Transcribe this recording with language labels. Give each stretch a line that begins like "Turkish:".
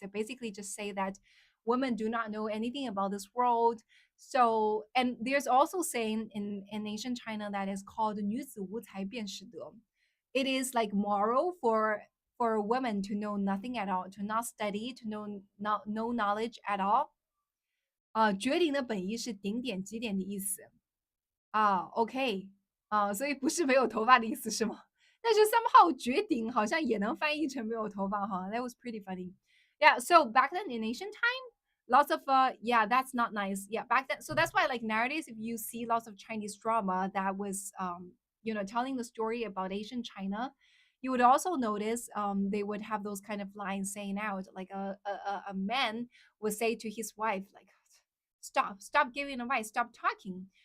English: So basically just say that women do not know anything about this world. So and there's also saying in ancient China that is called
Chinese: 女子无才便是德.
English: It is like moral for women to know nothing at all, to not study, to know not no knowledge at all.
Chinese: 绝顶的本意是顶点极点的意思。OK 所以不是没有头发的意思是吗？但是 somehow 绝顶好像也能翻译成没有头发哈。
English: That was pretty funny. Yeah, so back then in ancient time, lots of yeah, that's not nice. Yeah, back then. So that's why like nowadays, if you see lots of Chinese drama that was telling the story about ancient China, you would also notice they would have those kind of lines saying out like a man would say to his wife like, stop giving advice, stop talking.